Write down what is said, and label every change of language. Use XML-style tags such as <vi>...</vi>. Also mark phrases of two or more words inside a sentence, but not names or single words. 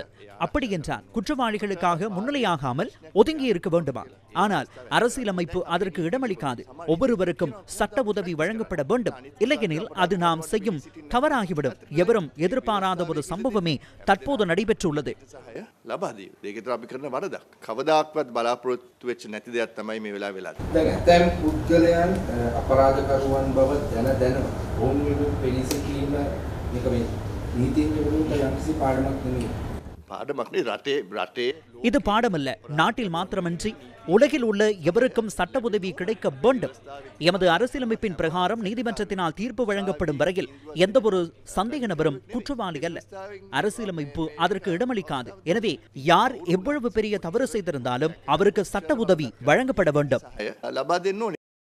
<ta>அப்படி என்றால் குற்றவாளிகளுக்காக முன்னிலையாகாமல் ஒதுங்கி இருக்க வேண்டுமா? ஆனால் அரசியலமைப்பு அதற்கு இடமளிக்காது. ஒவ்வொருவருக்கும் சட்ட உதவி வழங்கப்பட வேண்டும். இல்லையெனில் அது நாம் செய்யும் தவறாகிவிடும். எவரும் எதிர்பாராத ஒரு சம்பவமே தற்போது நடைபெற்றுள்ளது.</ta> <si>කවදාක්වත් බලාපොරොත්තු වෙච්ච නැති දෙයක් තමයි මේ වෙලාවේ වෙලා තියෙන්නේ. දැන් ඇතැම් පුද්ගලයන් අපරාධකරුවන් බව දැන ඔවුන් වෙනුවෙන් පෙනී සිටීම මේක මේ නීතියෙන් යොමුවන යම්කිසි පාඩමක් නෙමෙයි. පාඩමක් නේ රටේ</si> <ta>இது பாடமல்ல. நாட்டில் மாத்திரமன்றி உலகில் உள்ள எவருக்கும் சட்ட உதவி கிடைக்க வேண்டும். எமது அரசியலமைப்பின் பிரகாரம் நீதிமன்றத்தினால் தீர்ப்பு வழங்கப்படும் வரையில் எந்த ஒரு சந்தேக நபரும் குற்றவாளி அல்ல. அரசியலமைப்பு அதற்கு இடமளிக்காது. எனவே யார் எவ்வளவு பெரிய தவறு செய்திருந்தாலும் அவருக்கு சட்ட உதவி வழங்கப்பட வேண்டும்.</ta> <si>ලබා දෙන්න ඕනේ.</si>